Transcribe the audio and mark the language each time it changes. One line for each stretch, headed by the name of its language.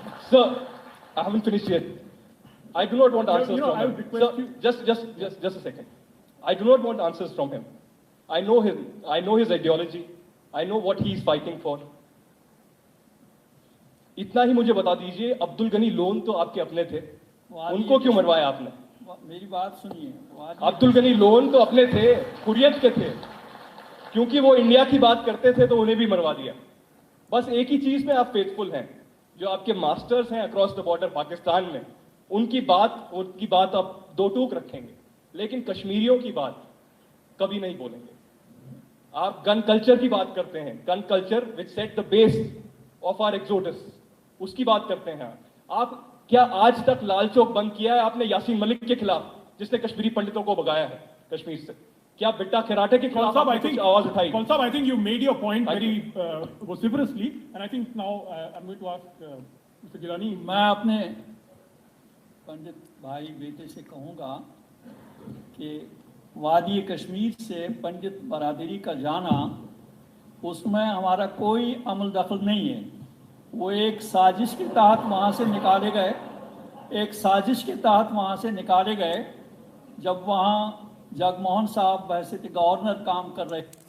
English: Sir, I haven't finished yet. I do not want answers from him. Sir, just a second. I do not want answers from him. I know him. I know his ideology. I know what he is fighting for.
Hindi: इतना ही मुझे बता दीजिए, Abdul Ghani loan तो आपके अपने थे, उनको क्यों मरवाया आपने? मेरी बात सुनिए। अब्दुल गनी लोन तो अपने थे, हुर्रियत के थे, क्योंकि वो इंडिया की बात करते थे तो उन्हें भी मरवा दिया। बस एक ही चीज में आप फेथफुल हैं, जो आपके मास्टर्स हैं
English: across the border
Hindi: पाकिस्तान में, उनकी बात आप दो टूक रखेंगे, लेकिन कश्मीरियों की बात कभी नहीं बोलेंगे। आप गन कल्चर की बात करते हैं,
English: gun culture which set the base of our exodus,
Hindi: उसकी बात करते हैं आप। क्या आज तक लाल चौक बंद किया है आपने यासीन मलिक के खिलाफ, जिसने कश्मीरी पंडितों को भगाया है कश्मीर से? क्या बिट्टा खिराटे के खिलाफ आपने कुछ आवाज उठाई?
English: I think you made your point Thank very vociferously, and I think now I'm going to ask Mr. Gilani.
Hindi: मैं अपने पंडित भाई बेटे से कहूँगा कि वादी कश्मीर से पंडित बरादरी का जाना, उसमें हमारा कोई अमल दखल नहीं है। वो एक साजिश के तहत वहाँ से निकाले गए, एक साजिश के तहत वहाँ से निकाले गए जब वहाँ जगमोहन साहब वैसे गवर्नर काम कर रहे।